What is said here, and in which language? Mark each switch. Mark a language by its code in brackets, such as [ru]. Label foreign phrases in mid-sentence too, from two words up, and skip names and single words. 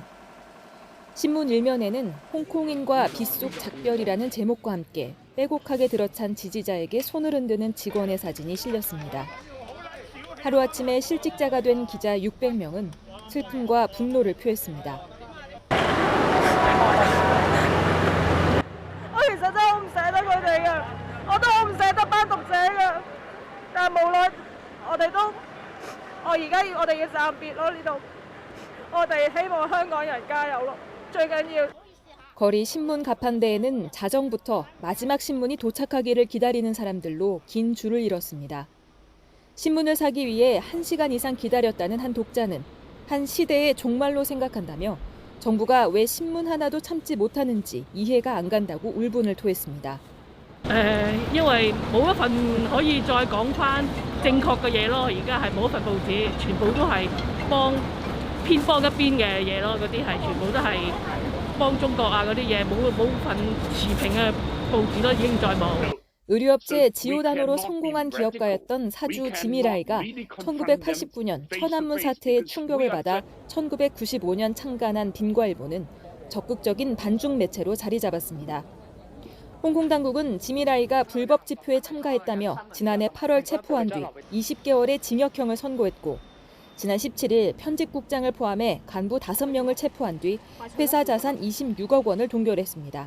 [ko] 신문 일면에는 홍콩인과 빗속 작별이라는 제목과 함께 빼곡하게 들어찬 지지자에게 손을 흔드는 직원의 사진이 실렸습니다. 하루아침에 실직자가 된 기자 600명은 슬픔과 분노를 표했습니다. [yue] 我其實真係好唔捨得佢哋嘅，我都好唔捨得班讀者嘅，但係無奈我哋都，而家我哋要暫別咯呢度，我哋希望香港人加油咯，最緊要。 [ko] 거리 신문 가판대에는 자정부터 마지막 신문이 도착하기를 기다리는 사람들로 긴 줄을 이뤘습니다. 신문을 사기 위해 1시간 이상 기다렸다는 한 독자는 한 시대의 종말로 생각한다며 정부가 왜 신문 하나도 참지 못하는지 이해가 안 간다고 울분을 토했습니다. [yue] 因為冇一份可以再講翻正確嘅嘢咯，而家係冇一份報紙，全部都係偏幫一邊嘅嘢咯，嗰啲係全部都係幫中國啊嗰啲嘢，冇份持平嘅報紙都已經再冇。 [ko] 의류업체 지오다노로 성공한 기업가였던 사주 지미라이가 1989년 천안문 사태의 충격을 받아 1995년 창간한 빈과일보는 적극적인 반중 매체로 자리 잡았습니다. 홍콩 당국은 지미라이가 불법 집회에 참가했다며 지난해 8월 체포한 뒤 20개월의 징역형을 선고했고 지난 17일 편집국장을 포함해 간부 5명을 체포한 뒤 회사 자산 26억 원을 동결했습니다.